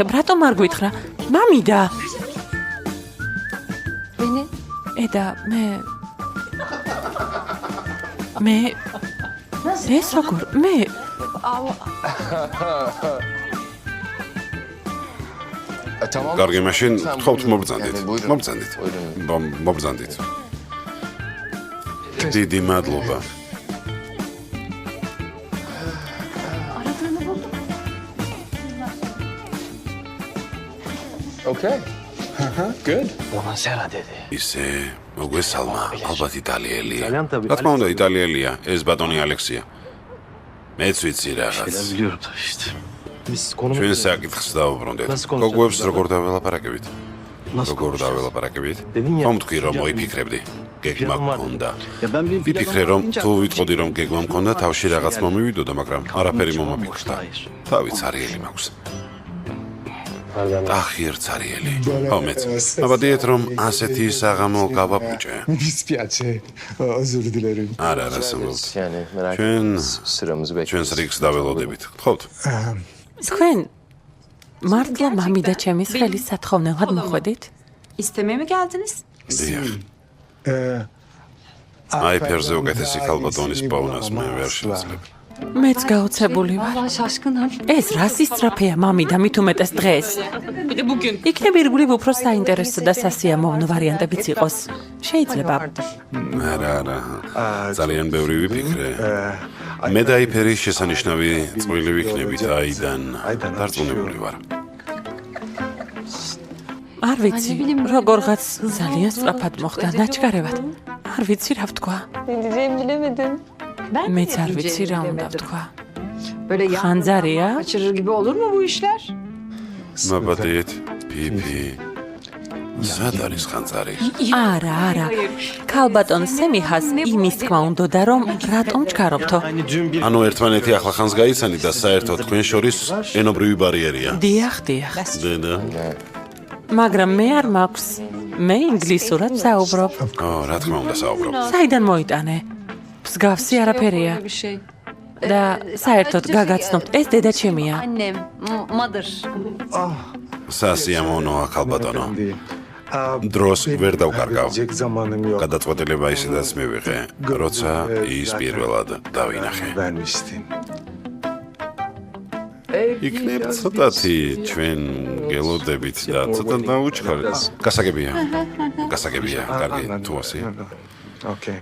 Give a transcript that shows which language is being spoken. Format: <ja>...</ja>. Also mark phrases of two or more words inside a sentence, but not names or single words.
<ka>რატომ არ გვითხრა? მამიდა. ედა, მე ეს როგორ? მე</ka> <tr>Tamam.</tr> <ka>კარგი, მაშინ</ka> <tr>Lütfen</tr> <ka>გთხოვთ</ka> <tr>buyurun.</tr> <ka>მობრძანდით.</ka> <tr>Yani buyurun.</tr> <ka>მობრძანდით.</ka> <tr>Buyurun.</tr> <ka>მობრძანდით. დიდი მადლობა. Okay. Good.</ka> <tr>Buonasera dedi.</tr> <ka>ისე მოგესალმა, ალბათ იტალიელია.</ka> <tr>Italyan tabii.</tr> <ka>რა თქმა უნდა, იტალიელია, ეს ბატონი ალექსია. მეც ვიცი რაღაც.</ka> <tr>Şeyler biliyorum da işte. Biz konumuz...</tr> <ka>ჩვენ საკითხს დავუბრუნდეთ.</ka> <tr>Nasıl konuşacağız?</tr> <ka>გოგოებს როგორ დაველაპარაკებით?</ka> <tr>Nasıl</tr> <ka>როგორ</ka> <tr>konuşacağız?</tr> <ka>დაველაპარაკებით?</ka> <tr>Dedim ya,</tr> <ka>ხომ თქვი რომ</ka> <tr>planım-</tr> <ka>მოიფიქრებდი? გეგმა</ka> <tr>planım var.</tr> <ka>გქონდა.</ka> <tr>Ya ben bir</tr> <ka>ვიფიქრე რომ თუ ვიტყოდი რომ გეგმა მქონდა, თავში რაღაც მომივიდოდა, მაგრამ არაფერი მომაფიქრდა. თავი цаრიელი მაქვს. ახი ერთ цаრიელი. ხო მეც. აბადიეთ რომ ასეთი საღამო გავაპუჭე.</ka> <tr>Dispiace. Özür dilerim.</tr> <ka>არა, რასაუბრობთ.</ka> <tr>Yani merak</tr> <ka>Ჩვენ</ka> <tr>etmeyin. Sıramızı</tr> <ka>ჩვენს</ka> <tr>bekliyoruz.</tr> <ka>რიგს დაველოდებით. გთხოვთ? თქვენ მართლა მამი და ჩემის ხელის სათხოვნელად მოხვედით?</ka> <tr>İstemeye mi geldiniz?</tr> <ka>დიახ. Ee, აი ფერზე უკეთესი ქალბატონის პოვნას მე ვერ შევძლებ. მეც გაოცებული ვარ. ეს რა სისწრაფეა მამი და მით უმეტეს დღეს. იქნებ ირგვლივ უფრო საინტერესო და სასიამოვნო ვარიანტებიც იყოს. შეიძლება. არა. ძალიან ბევრი ვიფიქრე. მე და იფერის შესანიშნავი წვილი ვიქნებით აიდან. დარწმუნებული ვარ. არ ვიცი, როგორღაც ძალიან სწრაფად მოხდა ნაჩქარევად. არ ვიცი რა ვთქვა. მეც არ ვიცი რა უნდა ვთქვა.</ka> <tr>Böyle</tr> <ka>ხანძარია?</ka> <tr>kaçırır gibi olur mu bu işler?</tr> <ka>მაბადიეთ, ფიფი. სად არის ხანძარი? არა. ქალბატონ სემიჰას იმის თქმა უნდოდა რომ რატომ ჩქარობთო? ანუ ერთმანეთი ახლა ხანს გაიცანით და საერთოდ თქვენ შორის ენობრივი ბარიერია. დიახ. დედა. მაგრამ მე არ მაქვს. მე ინგლისურად საუბრობ. რა თქმა უნდა საუბრობ. საიდან მოიტანე? მსგავსი არაფერია. და საერთოდ გაგაცნობთ, ეს დედა ჩემია. Annem, mother. სასიამოვნოა ქალბატონო. დროს ვერ დავკარგავ.</ka> <tr>Gelecek zamanım yok.</tr> <ka>გადაწყვეტილება ისედაც მივიღე, როცა ის პირველად დავინახე.</ka> <tr>Vermiştin.</tr> <ka>იქნებ ცოტათი ჩვენ გელოდებით და ცოტა დაუჩქარ. გასაგებია. კარგი, თუ ასე.</ka>